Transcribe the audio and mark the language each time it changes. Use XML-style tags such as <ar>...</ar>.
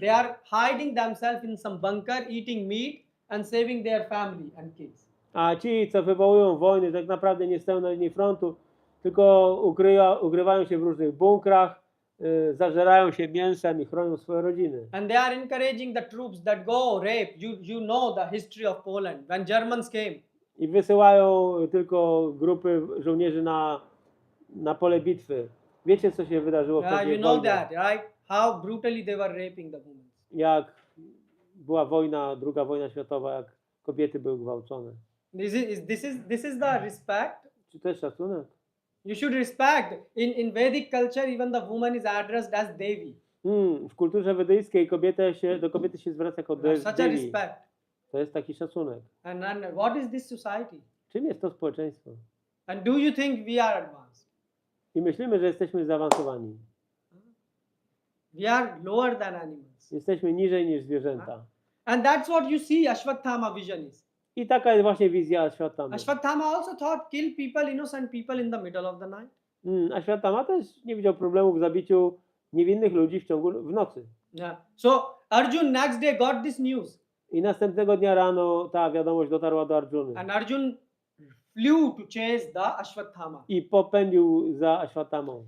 <en>They are hiding themselves in some bunker, eating meat and saving their family and kids.</en> <pl>A ci, co wywołują wojny, tak naprawdę nie stoją na linii frontu, tylko ukrywają się w różnych bunkrach, zażerają się mięsem i chronią swoje rodziny.</pl> <en>And they are encouraging the troops that go rape. You know the history of Poland. When Germans came,</en> <pl>I wysyłają tylko grupy żołnierzy na pole bitwy. Wiecie, co się wydarzyło</pl> <en>you</en> <pl>wtedy?</pl> <en>know that, right? How brutally they were raping the women.</en> <pl>Jak była wojna, II wojna światowa, jak kobiety były gwałcone.</pl> <en>This is the respect.</en> <pl>Czy to jest szacunek?</pl> <en>You should respect. In Vedic culture, even the woman is addressed as Devi.</en> <pl>W kulturze wedyjskiej do kobiety się zwraca jako</pl> <en>Such a</en> <pl>Devi.</pl> <en>respect.</en> <pl>To jest taki szacunek.</pl> <en>And what is this society?</en> <pl>Czym jest to społeczeństwo?</pl> <en>And do you think we are advanced?</en> <pl>I myślimy, że jesteśmy zaawansowani.</pl> <en>We are lower than animals.</en> <pl>Jesteśmy niżej niż zwierzęta.</pl> <en>And that's what you see Ashwatthama vision is.</en> <pl>I taka jest właśnie wizja Ashwatthamy.</pl> <en>Ashwatthama also thought kill people, innocent people in the middle of the night.</en> <pl>Ashwatthama też nie widział problemu w zabiciu niewinnych ludzi w nocy.</pl> <en>Yeah. So Arjun next day got this news.</en> <pl>I następnego dnia rano ta wiadomość dotarła do Arjuny.</pl> <en>And Arjun flew to chase the Ashwatthama.</en> <pl>I popędził za Ashwattamą.</pl>